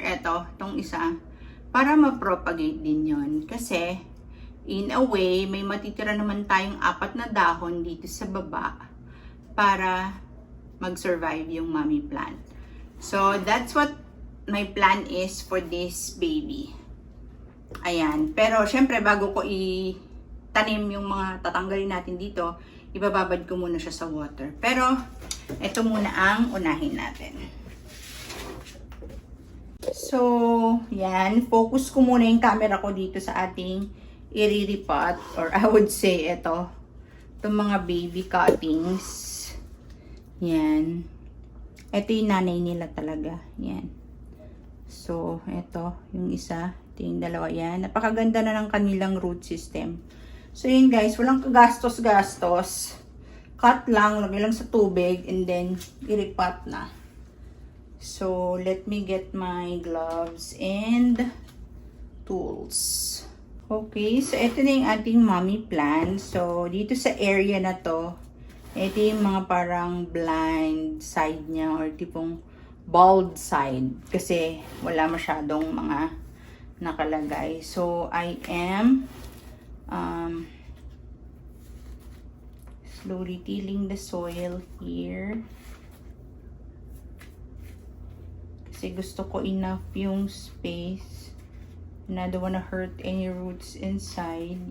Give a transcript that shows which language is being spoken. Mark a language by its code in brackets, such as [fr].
[tl] Ito, itong isa. Para ma-propagate din yon. Kasi, in a way, may matitira naman tayong apat na dahon dito sa baba para mag-survive yung mommy plant. [en] So, that's what my plan is for this baby. [tl] Ayan. Pero, syempre, bago ko tanim yung mga tatanggalin natin dito, ibababad ko muna siya sa water. Pero, ito muna ang unahin natin. So, yan. Focus ko muna yung camera ko dito sa ating iriripot. [en] Or I would say, [tl] ito. Itong mga baby cuttings. Yan. Ito yung nanay nila talaga. Yan. So, ito. Yung isa. Ito yung dalawa. Yan. Napakaganda na ng kanilang root system. So, yun guys, walang kagastos-gastos. Cut lang, lagay lang sa tubig, and then, iripat na. [en] So, let me get my gloves and tools. Okay, so [tl] ito na yung ating mommy plant. So, dito sa area na to, ito yung mga parang blind side niya, or tipong bald side. Kasi, wala masyadong mga nakalagay. [en] So, I am slowly tilling the soil here [tl] kasi gusto ko enough yung space [en] and I don't wanna hurt any roots inside.